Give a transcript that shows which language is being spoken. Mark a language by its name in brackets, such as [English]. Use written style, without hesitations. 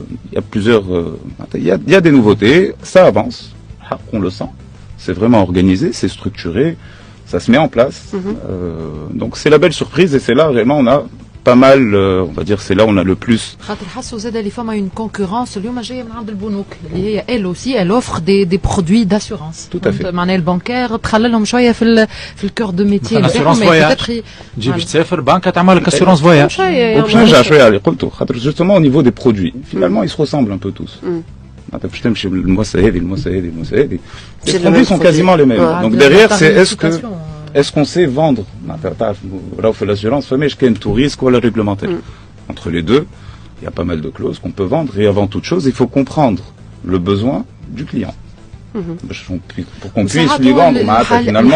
[French] Il y a plusieurs, il y a des nouveautés, ça avance, on le sent, c'est vraiment organisé, c'est structuré, ça se met en place. Donc c'est la belle surprise et c'est là réellement on a pas mal, on va dire, c'est là où on a le plus. [Arabic] خاطر حسوا زاد اللي فما [French] une concurrence [Arabic] اليوم جايه من عند البنوك اللي هي [French] elle aussi elle offre des produits d'assurance. Tout à fait. [Arabic] معناها البنكير تخللهم شويه في الكور دو ميتي [French] assurance voyage. [Arabic] تجي باش تسافر بنكه تعمل لك assurance voyage. باش نرجع شويه على اللي قلته خاطر [French] justement au niveau des produits finalement ils se ressemblent un peu tous. [Arabic] معناتها باش تمشي المواساه هذه المواساه هذه [French] les produits sont quasiment les mêmes. Donc derrière c'est est-ce qu'on sait vendre là fait l'assurance فماش كاين tout risque ولا réglementaire. Entre les deux il y a pas mal de clauses qu'on peut vendre et avant toute chose il faut comprendre le besoin du client. Pour qu'on puisse lui vendre finalement